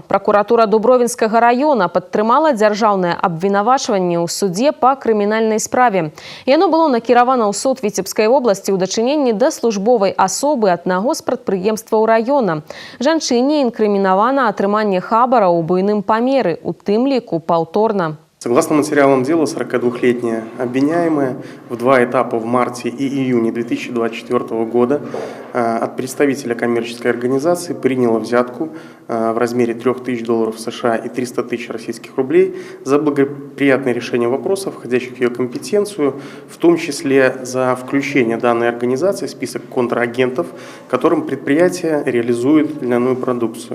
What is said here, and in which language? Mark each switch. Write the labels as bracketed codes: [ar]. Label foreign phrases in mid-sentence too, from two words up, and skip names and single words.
[be] Пракуратура Дубровінскага района падтрымала дзяржаўнае абвінавачванне ў судзе па крымінальнай справе. Яно было накіравана ў суд Віцебскай вобласці ў дачыненні да службовай асобы аднаго з прадпрыемстваў района. Жанчыне інкрымінавана атрыманне хабара ў буйным памеры, у тым ліку паўторна. [ru] Согласно материалам дела, 42-летняя обвиняемая в 2 этапа в марте и июне 2024 года от представителя коммерческой организации приняла взятку в размере $3000 США и 300 тысяч российских рублей за благоприятное решение вопросов, входящих в ее компетенцию, в том числе за включение данной организации в список контрагентов, которым предприятие реализует льняную продукцию.